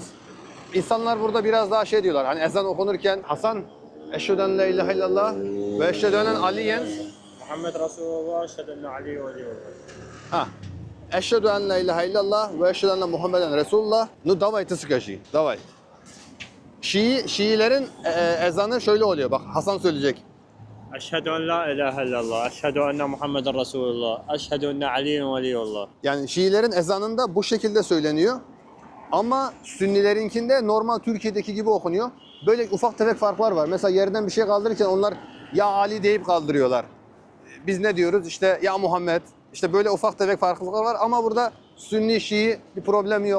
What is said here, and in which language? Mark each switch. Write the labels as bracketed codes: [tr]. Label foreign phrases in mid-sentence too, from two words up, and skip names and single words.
[tr] İnsanlar burada biraz daha şey diyorlar. Hani ezan okunurken Hasan [ar] أشهد أن لا إله إلا الله وأشهد أن عليا محمد رسول الله، أشهد أن علي ولي الله. [tr] Ha. [ar] أشهد أن لا إله إلا الله وأشهد أن محمدا رسول الله. [ru] No, давайте скажи. Давай. [tr] Şiilerin ezanı şöyle oluyor. Bak Hasan söyleyecek. [ar] أشهد أن لا إله إلا الله أشهد أن محمد رسول الله أشهد أن علي ولي الله. [tr] Yani Şiilerin ezanında bu şekilde söyleniyor. Ama Sünnilerinkinde normal Türkiye'deki gibi okunuyor. Böyle ufak tefek farklar var. Mesela yerden bir şey kaldırırken onlar ya Ali deyip kaldırıyorlar. Biz ne diyoruz? İşte ya Muhammed. İşte böyle ufak tefek farklılıklar var ama burada Sünni, Şii bir problem yok.